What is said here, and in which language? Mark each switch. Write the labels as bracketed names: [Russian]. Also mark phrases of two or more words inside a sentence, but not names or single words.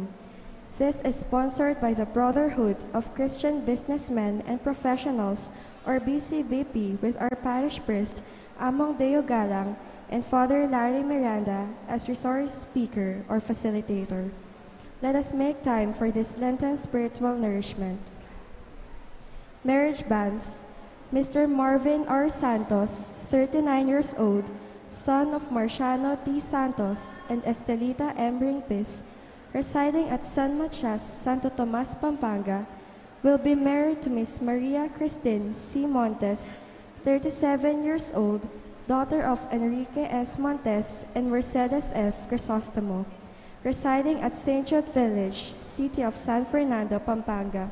[English] This is sponsored by the Brotherhood of Christian Businessmen and Professionals, or BCBP, with our parish priest, Among Deo Galang, and Father Larry Miranda as resource speaker or facilitator. Let us make time for this Lenten spiritual nourishment. Marriage banns. Mr. Marvin R. Santos, 39 years old, son of Marciano T. Santos and Estelita M. Ringpis, residing at San Matias, Santo Tomas, Pampanga, will be married to Miss Maria Christine C. Montes, 37 years old, daughter of Enrique S. Montes and Mercedes F. Crisostomo, residing at St. Jude Village, City of San Fernando, Pampanga.